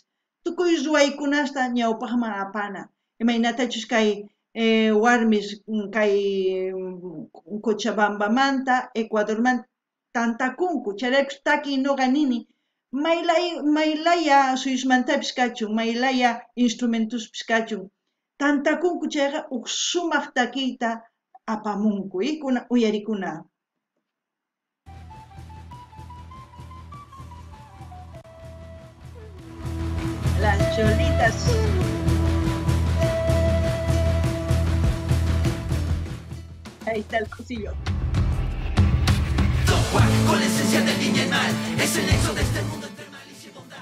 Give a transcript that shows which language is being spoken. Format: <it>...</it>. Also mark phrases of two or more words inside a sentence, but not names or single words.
<qu>Tukuy ruwaykunasta ñawpaqman apana. Imaynatachus kay warmis kay Cochabambamanta Ecuadormanta tantakunku. Chayraykus taki noqa nini maylaya suyusmantapis kachun, maylaya instrumentuspis kachun. Tantakunku chayqa sumaq takiyta apamunku, uyarikuna.</qu> <es>Las cholitas. Ahí está el cosillo. Con la esencia del bien y el mal, es el nexo de este mundo entre malicia y bondad.</es>